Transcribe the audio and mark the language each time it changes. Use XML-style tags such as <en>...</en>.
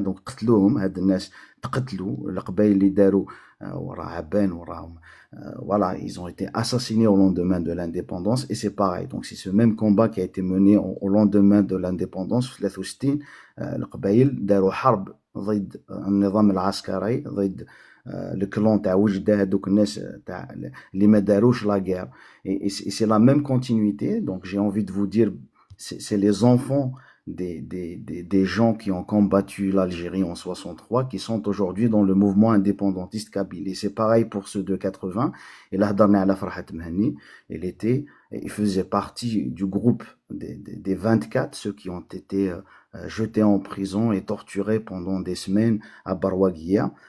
<ar>Donc, قتلوهم هاد الناس تقتلوا القبائل اللي داروا وراه عبان وراهم.</ar> <fr>Voilà, ils ont été assassinés au lendemain de l'indépendance et c'est pareil. Donc c'est ce même combat qui a été mené au lendemain de l'indépendance في 63.</fr> <ar>القبائل داروا حرب ضد النظام العسكري، ضد</ar> <fr>le clan</fr> <ar>تاع وجدة هذوك الناس تاع اللي ما داروش</ar> <fr>la guerre. Et c'est la même continuité. Donc j'ai envie de vous dire, c'est les enfants des gens qui ont combattu l'Algérie en 63 qui sont aujourd'hui dans le mouvement indépendantiste kabyle. Et c'est pareil pour ceux de 80. Et là, على فرحة مهني, il faisait partie du groupe des 24, ceux qui ont été jetés en prison et torturés pendant des semaines à Barwaguiya.</fr>